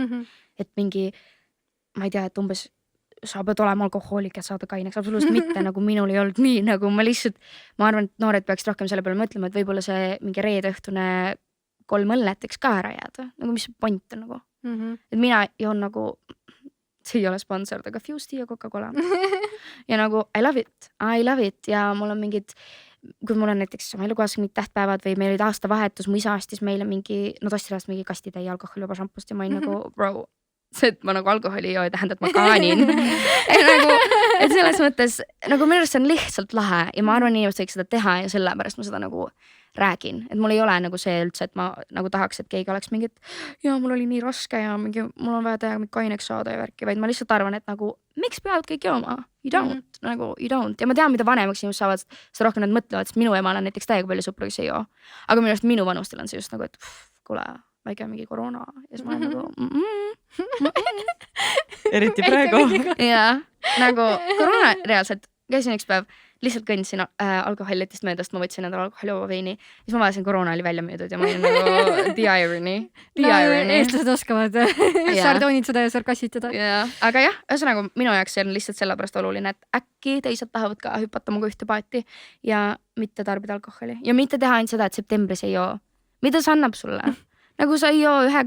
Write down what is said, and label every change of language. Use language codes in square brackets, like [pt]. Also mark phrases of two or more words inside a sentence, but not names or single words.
[et] Et mingi ma ei tea, et umbes sa pead olema alkohoolik, et saada kaineks, absoluutselt mitte, nagu minul ei olnud nii, nagu ma arvan, et noored peaksid rohkem selle peale mõtlema, et võib-olla see mingi reede õhtune 3 õllet võiks ka ära jääda, nagu mis point on nagu. Et mina joon nagu, see ei ole sponsor, aga Fusti ja Coca-Cola. Ja nagu [en] I love it [et] ja mul on mingid, kui mul on näiteks oma elukaaslasega mingid tähtpäevad või meil olid aastavahetus, mu isa astis meile mingi, tostirajast mingi kastitäie alkoholivaba šampust ja ma olin nagu, bro, see, et ma nagu alkoholi ei joo, ei tähenda, et ma kaanin. Nagu, et selles mõttes nagu minu arust see on lihtsalt lahe ja ma arvan, inimesed võiks seda teha ja sellepärast ma seda nagu räägin, et mul ei ole nagu see üldse, et ma nagu tahaks, et keegi oleks mingi, et ja mul oli nii raske ja mingi, mul on vaja teha kaineks saada ja värki, vaid ma lihtsalt arvan, et nagu miks peavad kõik jooma? [en] You don't, nagu you don't. [et] Ja ma tean, mida vanemaks inimesed saavad, seda rohkem nad mõtlevad, sest minu emal on näiteks täiega palju sõpru, kes ei joo. Aga minu arust minu vanustel on see just nagu, et kuule, väike mingi koroona ja siis ma olen nagu eriti praegu. ja nagu koroona reaalselt, käisin üks päev, lihtsalt kõndsin alkoholitist möödast, ma võtsin endale alkoholivaba veini, siis ma vaatasin, koroona oli välja müüdud ja ma olin nagu [en] the irony. [et] Eestlased oskavad sardoonitseda ja sarkassitada. Aga jah, ühesõnaga minu jaoks see on lihtsalt sellepärast oluline, et äkki teised tahavad ka hüpata muga ühte paati ja mitte tarbida alkoholi ja mitte teha ainult seda, et septembris ei joo. Mida see annab sulle? Nagu sa ei joo ühe kuu.